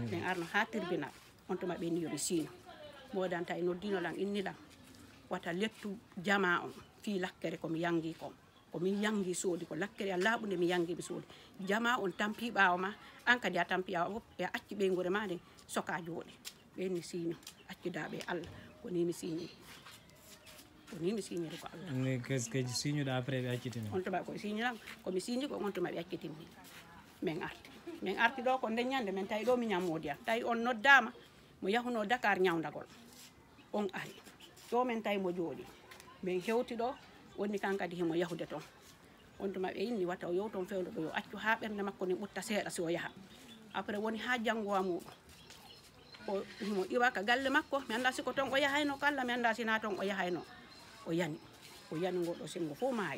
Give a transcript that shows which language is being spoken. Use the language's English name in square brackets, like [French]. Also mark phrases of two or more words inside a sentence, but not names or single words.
[Fula] ɓen arno ha tribunal on tuma ɓe ni yoɓe siño modanta e noddinolan innilan wata lettu jama on fi lakkere komi yangi kon komin yangi soodi ko lakkere a laaɓude mi yangi mi soodi jama on tampi ɓawo ma an kadi a tampi ɓawo fof e acci ɓeygore ma nde soka jooɗe ɓenni siño accidaɓe Allah ko ni mi siñiri ko Allah ne [French] qu'est-ce que [Fula] siñuɗa après ɓe accitini on tuma koye siñiran komi siñi ko on tuma ɓe accitinmi min arti ɗo ko ndeññande min tawi ɗo mi ñammodi an tawi on noddama mo yahuno Dakar ñawdagol on ari ɗo min tawi mo jooɗi min hewti ɗo wonni kan kadi himo yahude toon on tuma ɓe inni wata o yow toon fewdo ɗo yo accu ha ɓernde makko ni ɓutta seeɗa si o yaha après woni ha janngowa muɗum o himo iwa ka galle makko mi anda siko toon o yahayno ko Allah mi anda sina toon o yahayno o yani ngoɗo singo fof maayi